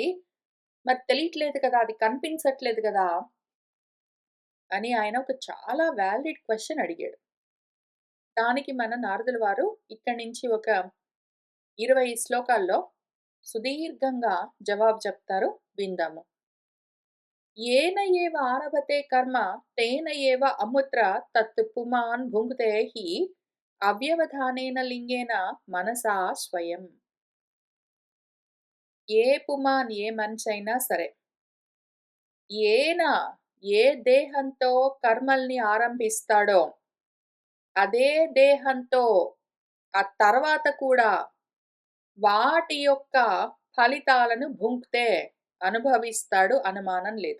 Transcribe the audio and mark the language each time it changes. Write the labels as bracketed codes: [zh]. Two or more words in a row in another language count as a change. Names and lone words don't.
[te] మరి తెలియట్లేదు కదా! అది కనిపించట్లేదు గదా! అని ఆయన ఒక చాలా [en] valid question [te] అడిగాడు. దానికి మన నారదుల వారు ఇక్కడి నుంచి ఒక 20 శ్లోకాల్లో సుదీర్ఘంగా జవాబు చెప్తారు. విందాము. [sa] येन एव आरभते कर्म तेन एव अमुत्र तत् पुमान् भुङ्क्ते हि అవ్యవధానేన లింగేన మనసా స్వయం. [te] ఏ పుమాన్ ఏ మనిషైనా సరే, ఏన ఏ దేహంతో కర్మల్ని ఆరంభిస్తాడో, అదే దేహంతో ఆ తర్వాత కూడా వాటి యొక్క ఫలితాలను భుంక్తే అనుభవిస్తాడు అనుమానం లేదు.